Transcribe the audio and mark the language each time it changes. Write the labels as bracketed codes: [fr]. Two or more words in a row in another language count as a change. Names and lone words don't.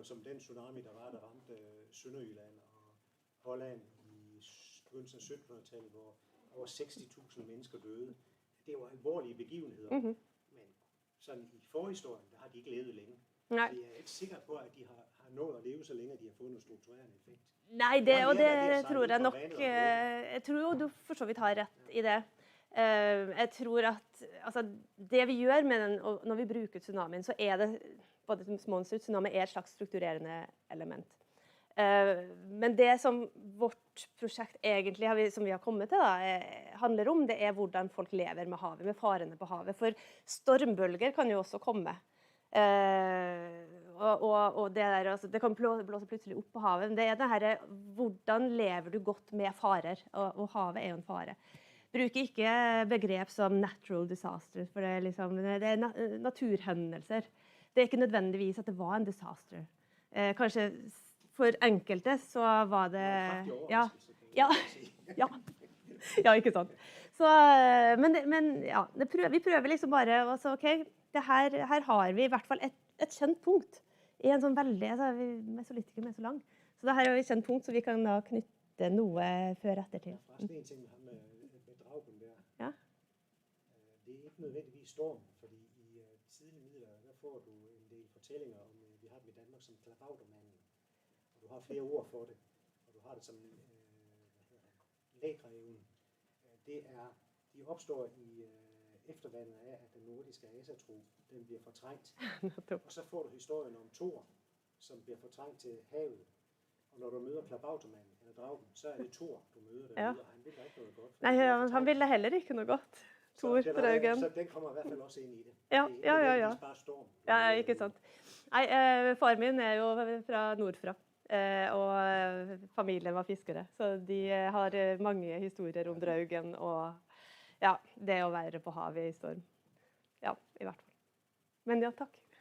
[da] Og som den tsunami, der ramte Sønderjylland og Holland i begyndelsen af 1700-tallet, hvor over 60.000 mennesker døde. Det var alvorlige begivenheder, men sådan i forhistorien, der har de ikke levet længe. Nej. Jeg er ikke sikker på, at de har nået at leve så længe, at de har fået en strukturerende effekt. [no] Nei, det tror jeg nok. Jeg tror jo du for så vidt har rett i det. Jeg tror at altså, det vi gjør med den, når vi bruker tsunamien, så er det både som monster og tsunami er et slags strukturerende element. Men det som vårt prosjekt egentlig som vi har kommet til da, handler om, det er hvordan folk lever med havet, med farene på havet. For stormbølger kan jo også komme. Og det, altså, det kan blåse plutselig opp på havet. Det er det her, hvordan lever du godt med farer, og havet er jo en fare. Bruker ikke begrep som [en] natural disaster, [no] for det er, liksom, det er naturhendelser. Det er ikke nødvendigvis at det var en disaster. Kanskje for enkelte så var det ja, ikke sant. Så, men ja, vi prøver liksom bare altså, ok, her har vi i hvert fall et kjent punkt i en sånn veldig, altså, Mesolittisk er så lang, så det her er et kjent punkt så vi kan da knytte noe før etter til. Det er en ting med Bergen der. Ja. Det er ikke nødvendigvis storm, [da] fordi i tidlige middelalder, der får du en del fortællinger om, vi har dem i Danmark som klabautermanden. Og du har flere ord for det, og du har det som lægreven. De opstår i eftervandet af, at den nordiske asatro, den bliver fortrængt. Og så får du historien om Thor, som bliver fortrængt til havet. Og når du møder klabautermanden eller dragen, så er det Thor, du møder der. Ja. Og han vil ikke noget godt. Nej, han ville heller ikke noget godt. Thor, dragen. Så den kommer i hvert fall også ind i det. Ja. Det er bare storm. [no] Ja, ikke sant. Nei, far min er jo fra nordfra. Og familien var fiskere, så de har mange historier om draugen og ja, det å være på havet i storm. Ja, i hvert fall. Men ja, takk.